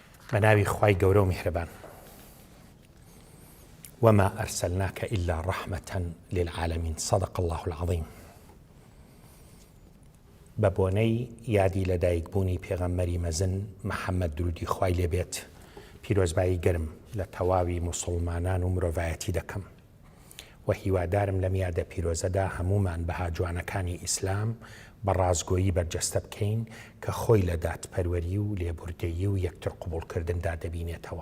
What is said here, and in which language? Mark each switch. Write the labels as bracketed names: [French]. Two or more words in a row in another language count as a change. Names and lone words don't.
[Central Kurdish] بەناوی خوای گەورە و میهرەبان. [Arabic] وما أرسلناك إلا رحمة للعالمين. صدق الله العظيم. [Central Kurdish] بەبۆنەی یادی لەدایکبوونی پێغەمبەری مەزن محەممەد درودی خوای لێبێت، پیرۆزبایی گرم لە تەواوی موسڵمانان و مرۆڤایەتی دەکەم و هیوادارم لەم یادە پیرۆزەدا هەمومان بەها جوانەکانی ئیسلام بە ڕازگۆیی بەرجەستە بکەین کە خۆی لە دادپەروەری و لێبوردەیی و یەکتر قوبوڵکردندا دەبینێتەوە.